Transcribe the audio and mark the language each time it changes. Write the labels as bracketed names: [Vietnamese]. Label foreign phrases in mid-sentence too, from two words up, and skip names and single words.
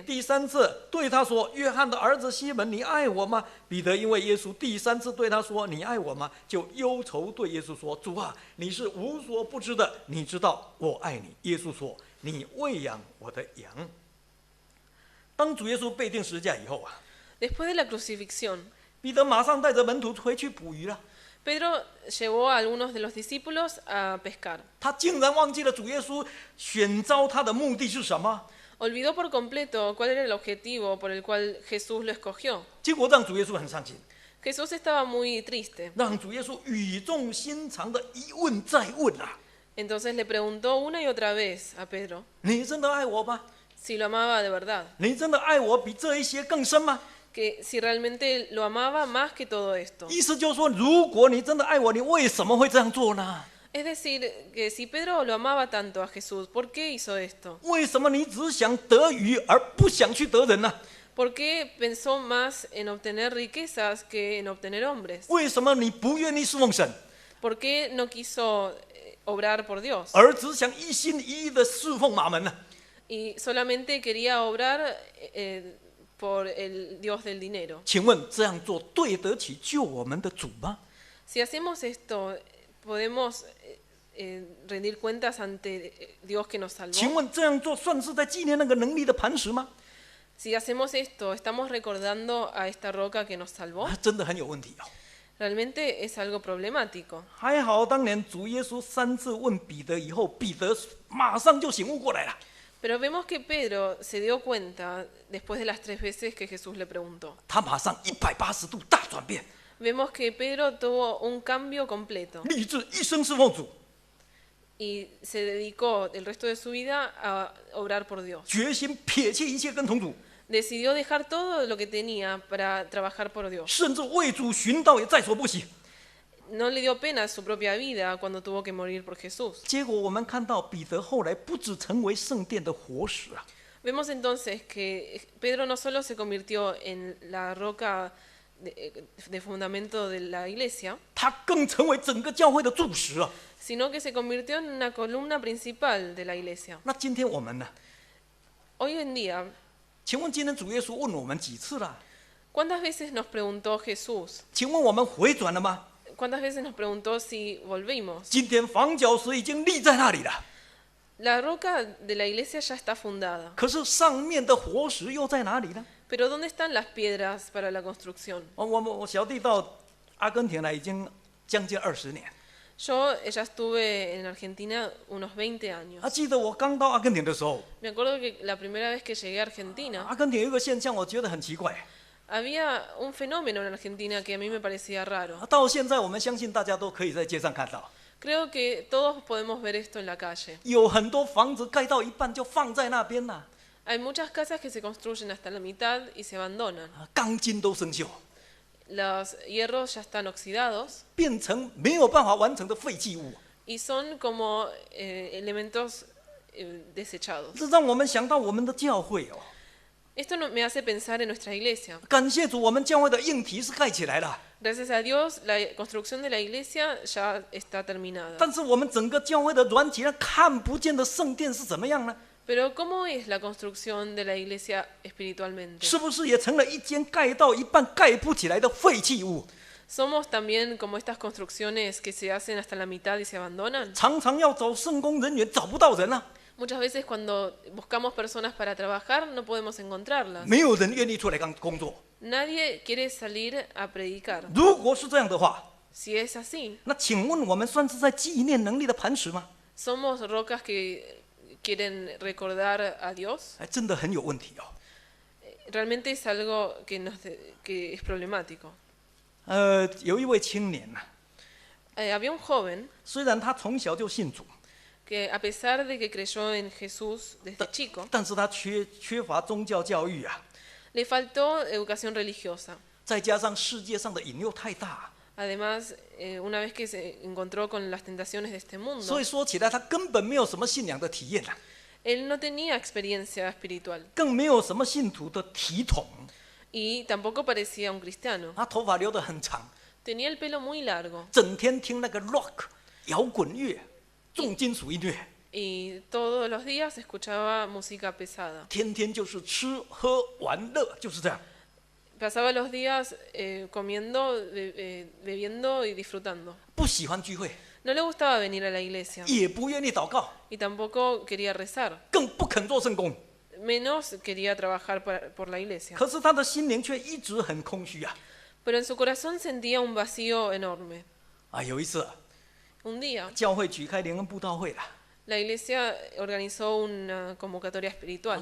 [Chinese] 第3次对他说：“约翰的儿子西门，你爱我吗？” 彼得因为耶稣第3次对他说：“你爱我吗？”就忧愁对耶稣说：“主啊，你是无所不知的，你知道我爱你。” 耶稣说：“你喂养我的羊。” 当主耶稣被钉十字架以后啊， [Spanish] Después de la crucifixión, [Chinese] 彼得马上带着门徒回去捕鱼了。 [Spanish] Pedro llevó a algunos de los discípulos a pescar. [Chinese] 他竟然忘记了主耶稣选召他的目的是什么， [Spanish] Olvidó por completo cuál era el objetivo por el cual Jesús lo escogió. [Chinese] 结果让主耶稣很伤心， [Spanish] Jesús estaba muy triste. [Chinese] 让主耶稣语重心长的一问再问啊：“ [Spanish] Entonces le preguntó una y otra vez a Pedro [Chinese] 你真的爱我吗？ [Spanish] si lo amaba de verdad, [Chinese] 你真的爱我比这一些更深吗？” [Spanish] que si realmente lo amaba más que todo esto. [Chinese] 意思就是说，如果你真的爱我，你为什么会这样做呢？ [Spanish] Es decir, que si Pedro lo amaba tanto a Jesús, ¿por qué hizo esto? [Chinese] 为什么你只想得鱼而不想去得人呢？ [Spanish] ¿Por qué pensó más en obtener riquezas que en obtener hombres? [Chinese] 为什么你不愿意侍奉神， [Spanish] ¿Por qué no quiso obrar por Dios [Chinese] 而只想一心一意的侍奉马门呢？ [Spanish] y solamente quería obrar por el Dios del dinero. [Chinese] 请问这样做对得起救我们的主吗？ [Spanish] Si hacemos esto, ¿podemos rendir cuentas ante Dios que nos [Chinese] 请 [Spanish] salvó? [Chinese] 问这样做算是在纪念那个能力的磐石吗？ [Spanish] Si hacemos esto, ¿estamos recordando a esta roca que nos salvó? [Chinese] 真的很有问题哦。 [Spanish] Realmente es algo problemático. [Chinese] 还好当年主耶稣3次问彼得以后，彼得马上就醒悟过来了。 [Spanish] Pero vemos que Pedro se dio cuenta después de las 3 veces que Jesús le preguntó. [Chinese] 他马上180度大转变， [Spanish] Vemos que Pedro tuvo un cambio completo [Chinese] 立志一生侍奉主， [Spanish] y se dedicó el resto de su vida a obrar por Dios. [Chinese] 决心撇弃一切跟从主， [Spanish] Decidió dejar todo lo que tenía para trabajar por Dios. [Chinese] 甚至为主寻道也在所不惜。 [Spanish] No le dio pena su propia vida cuando tuvo que morir por Jesús. [Chinese] 结果我们看到彼得后来不止成为圣殿的活石啊， [Spanish] Vemos entonces que Pedro no solo se convirtió en la roca de fundamento de la iglesia, [Chinese] 他更成为整个教会的柱石啊。 [Spanish] sino que se convirtió en una columna principal de la iglesia. [Chinese] 那今天我们呢？ [Spanish] Hoy en día, [Chinese] 请问今天主耶稣问我们几次了？ [Spanish] ¿cuántas veces nos preguntó Jesús? [Chinese] 请问我们回转了吗？ [Spanish] ¿Cuántas veces nos preguntó si volvimos? [Chinese] 今天房角石已经立在那里了， [Spanish] La roca de la iglesia ya está fundada, [Chinese] 可是上面的活石又在哪里呢？ [Spanish] pero ¿dónde están las piedras para la construcción? [Chinese] 我小弟到阿根廷来已经将近20年。 [Spanish] Yo ya estuve en Argentina unos 20 años. [Chinese] 记得我刚到阿根廷的时候， [Spanish] Me acuerdo que la primera vez que llegué a Argentina, [Chinese] 阿根廷有一个现象，我觉得很奇怪。 [Spanish] había un fenómeno en Argentina que a mí me parecía raro. [Chinese] 到现在，我们相信大家都可以在街上看到， [Spanish] Creo que todos podemos ver esto en la calle. [Chinese] 有很多房子盖到一半就放在那边了， [Spanish] Hay muchas casas que se construyen hasta la mitad y se abandonan. [Chinese] 钢筋都生锈， [Spanish] Los hierros ya están oxidados [Chinese] 变成没有办法完成的废弃物。 [Spanish] y son como elementos desechados. [Chinese] 这让我们想到我们的教会哦。 [Spanish] Esto me hace pensar en nuestra iglesia. [Chinese] 感谢主，我们教会的硬体是盖起来了， [Spanish] Gracias a Dios, la construcción de la iglesia ya está terminada. [Chinese] 但是我们整个教会的软体，那看不见的圣殿是怎么样呢？ [Spanish] Pero ¿cómo es la construcción de la iglesia espiritualmente? [Chinese] 是不是也成了一间盖到一半盖不起来的废弃物？ [Spanish] ¿Somos también como estas construcciones que se hacen hasta la mitad y se abandonan? [Chinese] 常常要找圣工人员，找不到人啊， [Spanish] Muchas veces cuando buscamos personas para trabajar no podemos encontrarlas. [Chinese] 没有人愿意出来工作。 [Spanish] Nadie quiere salir a predicar. [Chinese] 如果是这样的话， [Spanish] Si es así, [Chinese] 那请问我们算是在纪念能力的磐石吗？ [Spanish] ¿somos rocas que quieren recordar a Dios? [Chinese] 哎，真的很有问题哦。 [Spanish] Realmente es algo que es problemático. [Chinese] 有一位青年呐、 [Spanish] Había un joven [Chinese] 虽然他从小就信主， [Spanish] que a pesar de que creyó en Jesús desde chico, [Chinese] 但是他缺乏宗教教育啊， [Spanish] le faltó educación religiosa. [Chinese] 再加上世界上的引诱太大， [Spanish] Además, una vez que se encontró con las tentaciones de este [Chinese] 所 [Spanish] mundo, [Chinese] 以说起来他根本没有什么信仰的体验啊， [Spanish] él no tenía experiencia espiritual [Chinese] 更没有什么信徒的体统。 [Spanish] y tampoco parecía un cristiano. [Chinese] 他头发留得很长， [Spanish] Tenía el pelo muy largo [Chinese] 整天听那个 rock 摇滚乐、重金属音乐， [Spanish] y todos los días escuchaba música pesada. [Chinese] 天天就是吃喝玩乐，就是这样。 [Spanish] Pasaba los días comiendo, bebiendo y disfrutando. [Chinese] 不喜欢聚会， [Spanish] No le gustaba venir a la iglesia [Chinese] 也不愿意祷告， [Spanish] y tampoco quería rezar. [Chinese] 更不肯做圣工。 [Spanish] Menos quería trabajar por la iglesia. [Chinese] 可是他的心灵却一直很空虚啊！ [Spanish] Pero en su corazón sentía un vacío enorme. [Chinese] 有一次， [Spanish] Un día, [Chinese] 教会举开联恩布道会了， [Spanish] la iglesia organizó una convocatoria espiritual.